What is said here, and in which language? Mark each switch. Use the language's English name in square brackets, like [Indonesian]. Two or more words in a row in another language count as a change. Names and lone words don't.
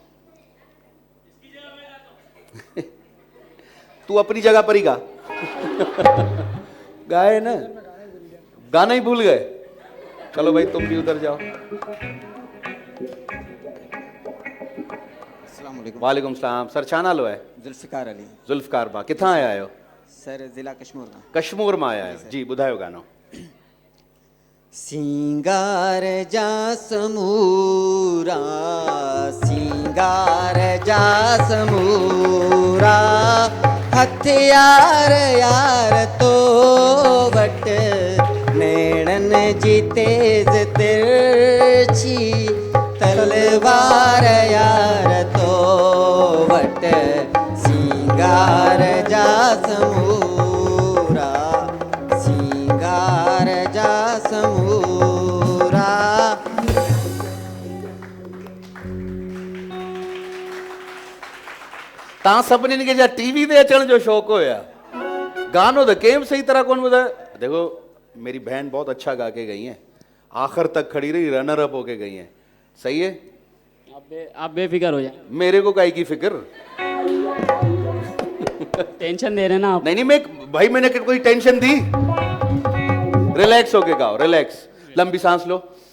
[Urdu] تو اپنی جگہ پر ہی گا. گائے نا، گانا ہی بھول گئے. چلو بھائی، تم بھی ادھر جاؤ. [Arabic] وعليكم السلام. [Urdu] सर [Sindhi] छा नालो [Urdu] है? जुल्फिकार अली। [Sindhi] जुल्फकार बा, किथां आया आहियो? [Urdu] سر ضلع کشمیر میں. کشمیر میں [Sindhi] आया आहियो जी। ॿुधायो गानो। सिंगार जा समूरा, सिंगार जा समूरा, हथियार यार तो वट, नैणन जी तेज तिरछी तलवार यार तो वट, सिंगार जा समूरा, सिंगार जा समूरा। तव्हां सभिनीनि खे छा टीवी ते अचण जो शौक़ु हुया? गानो तो कंहिं बि सही तरह कोन ॿुधायो। [Urdu] دیکھو، میری بہن بہت اچھا گا کے گئی ہیں، آخر تک کھڑی رہی، رنر اپ ہوکے گئی ہیں. صحیح ہے? آپ بےفکر ہو جائے. میرے کو کاہے کی فکر? ٹینشن دے رہے نا آپ. نہیں، بھائی میں نے کوئی ٹینشن دی؟ ریلیکس ہوکے گاؤ، ریلیکس، لمبی سانس لو.